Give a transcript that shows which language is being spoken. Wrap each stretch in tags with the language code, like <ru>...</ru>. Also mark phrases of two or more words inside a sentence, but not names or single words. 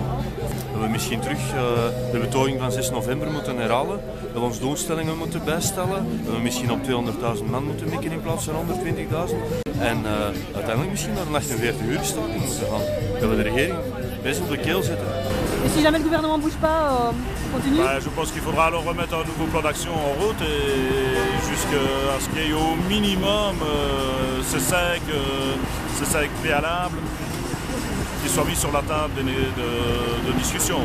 <nl>Dat we misschien terug de betoging van 6 november moeten herhalen, dat we ons doelstellingen moeten bijstellen, dat we misschien op 200.000 man moeten mikken in plaats van 120.000 en uiteindelijk misschien naar een 48 uur staking moeten gaan, dat we de regering best op de keel zetten.</nl> <fr>Et si jamais le gouvernement ne bouge pas, on continue? Je pense qu'il faudra alors remettre un nouveau plan d'action en route et jusqu'à ce qu'il y ait au minimum ces cinq préalables qui soient mis sur la table de discussion.</fr>